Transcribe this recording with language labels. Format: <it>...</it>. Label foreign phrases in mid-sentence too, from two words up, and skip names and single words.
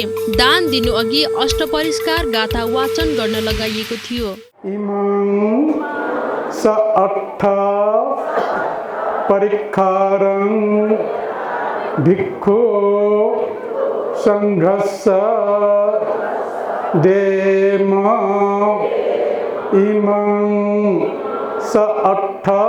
<ne>दान दिनु अघि अष्टपरिष्कार गाथा वाचन गर्न लगाइएको थियो।</ne> <pi>इमं स अट्ठ परिक्खारं भिक्षु संघस्य देम इमं स अट्ठ</pi>